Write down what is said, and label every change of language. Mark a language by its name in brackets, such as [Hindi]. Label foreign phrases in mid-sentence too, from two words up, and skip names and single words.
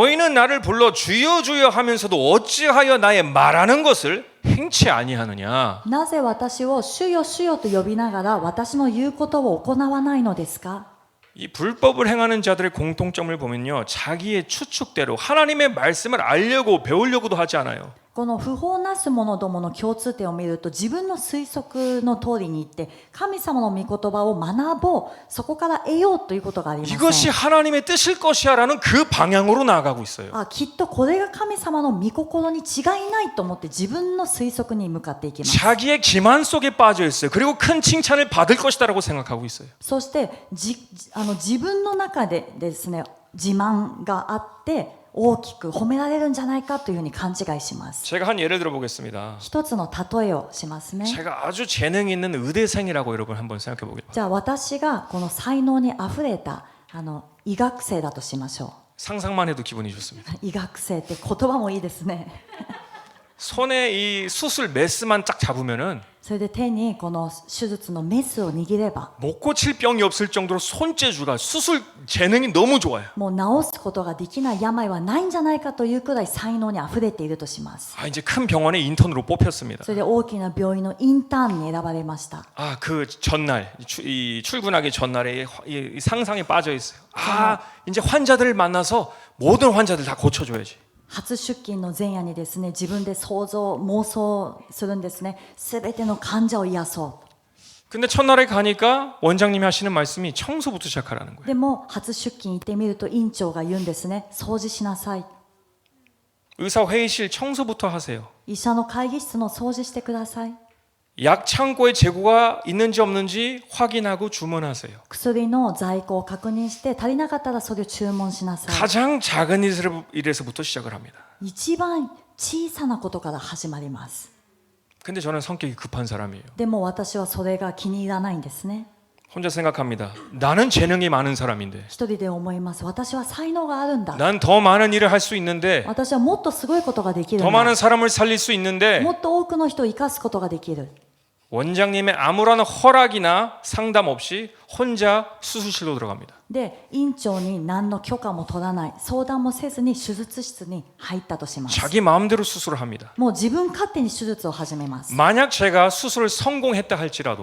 [Korean] 너희는 나를 불러 주여 주여 하면서도 어찌하여 나의 말하는 것을 행치 아니하느냐. [Japanese] なぜ私を主よ主よと呼びながら私の言うことを行わないのですか？ [Korean] 이 불법을 행하는 자들의 공통점을 보면요, 자기의 추측대로 하나님의 말씀을 알려고 배우려고도 하지 않아요. [Japanese] この不法なす者どもの共通点を見ると、自分の推測の通りに行って神様の御言葉を学ぼう、そこから得ようということがありません。 [Korean] 이것이 하나님의 뜻일 것이야라는 그 방향으로 나아가고 있어요. [Japanese] きっとこれが神様の御心に違いないと思って自分の推測に向かっていきます。 [Korean] 자기의 기만 속에 빠져 있어요. 그리고 큰 칭찬을 받을 것이다라고 생각하고 있어요. [Japanese] そして自分の中でですね、自慢があって大きく褒められるんじゃないかというふうに勘違いします。 [Korean] 제가 한 예를 들어 보겠습니다. [Japanese] 一つの例えをしますね。 [Korean] 제가 아주 재능이 있는 의대생이라고 여러분 한번 생각해 보겠습니다. [Japanese] じゃあ私がこの才能にあふれた医学生だとしましょ [Korean] 상상만 해도 기분이 좋습니다. [Japanese] う。医学生って言葉もいいですね。 [Korean] 손에 이 수술 메스만 쫙 잡으면은 [Japanese] それで手にこの手術のメスを握れば [Korean] 못 고칠 병이 없을 정도로 손재주가 수술 재능이 너무 좋아요. [Japanese] もう治すことができない病はないんじゃないかというくらい才能にあふれているとします。 [Korean] 이제 큰 병원에 인턴으로 뽑혔습니다. [Japanese] それで大きな病院のインターンに選ばれました。 [Korean] 그 전날 이 출근하기 전날에 이 상상에 빠져 있어요. 이제 환자들을 만나서 모든 환자들 다 고쳐줘야지. [Japanese] 初出勤の前夜にですね、自分で妄想するんですね。すべての患者を癒そう。 [Korean] 근데 첫날에 가니까 원장님이 하시는 말씀이 청소부터 시작하라는 거예요. [Japanese] でも初出勤行ってみると院長が言うんですね。掃除しなさい。 [Korean] 의사 회의실 청소부터 하세요. [Japanese] 医者の会議室の掃除してください。 [Korean] 약 창고에 재고가 있는지 없는지 확인하고 주문하세요. [Japanese] 薬の在庫を確認して足りなかったらそれを注文しなさい。 [Korean] 가장 작은 일에서부터 시작을 합니다. [Japanese] 一番小さなことから始まります。 [Korean] 근데 저는 성격이 급한 사람이에요. [Japanese] でも私はそれが気に入らないんですね。 [Korean] 혼자 생각합니다. 나는 재능이 많은 사람인데 [Japanese] 一人で思います。私は才能があるんだ。 [Korean] 난 더 많은 일을 할 수 있는데 [Japanese] 私はもっとすごいことができる [Korean] 더 [Japanese] んだ。 [Korean] 많은 사람을 살릴 수 있는데 [Japanese] もっと多くの人を生かすことができる。 [Korean] 원장님의 아무런 허락이나 상담 없이 혼자 수술실로 들어갑니다. [Japanese] で、院長に何の許可も取らない、相談もせずに手術室に入ったとします。 [Korean] 자기 마음대로 수술을 합니다. [Japanese] もう自分勝手に手術を始めます。 [Korean] 만약 제가 수술을 성공했다 할지라도